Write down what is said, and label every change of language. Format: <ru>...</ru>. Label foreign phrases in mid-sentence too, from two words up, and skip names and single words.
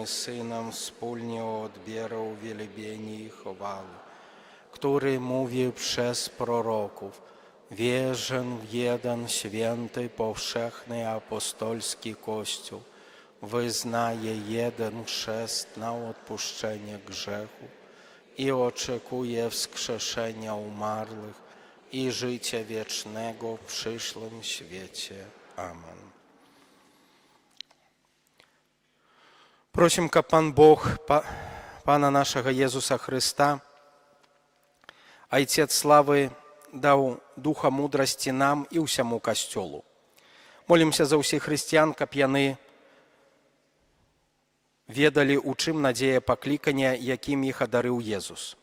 <pl>Synem wspólnie odbierał wielbienie i chwałę, który mówił przez proroków: wierzę w jeden święty, powszechny apostolski Kościół, wyznaję jeden chrzest na odpuszczenie grzechu i oczekuję wskrzeszenia umarłych i życia wiecznego w przyszłym świecie. Amen.</pl> <be>Просім, каб Пан Бог, Пана нашага Езуса Хрыста, Айцец славы, даў духа мудрасці нам і ўсяму касцёлу. Молімся за ўсіх хрысціян, каб яны ведалі, у чым надзея паклікання, якім іх адарыў Езус.</be>